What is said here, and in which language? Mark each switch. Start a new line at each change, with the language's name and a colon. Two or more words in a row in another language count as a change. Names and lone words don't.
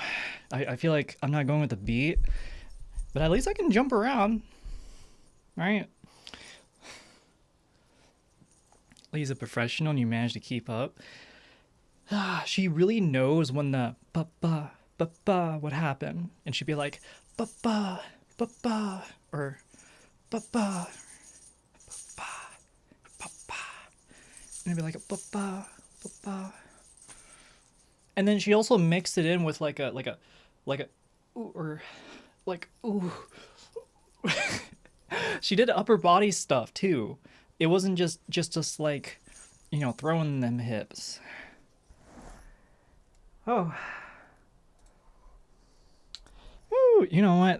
English: I feel like I'm not going with the beat, but at least I can jump around, right? Lee's a professional and you manage to keep up. She really knows when the ba-ba, ba-ba would happen. And she'd be like, ba-ba, ba-ba, or ba-ba, ba-ba, ba-ba. And it'd be like a ba-ba, ba-ba. And then she also mixed it in with like a ooh, or like, ooh. She did upper body stuff too. It wasn't just like, you know, throwing them hips. Oh. Ooh, you know what?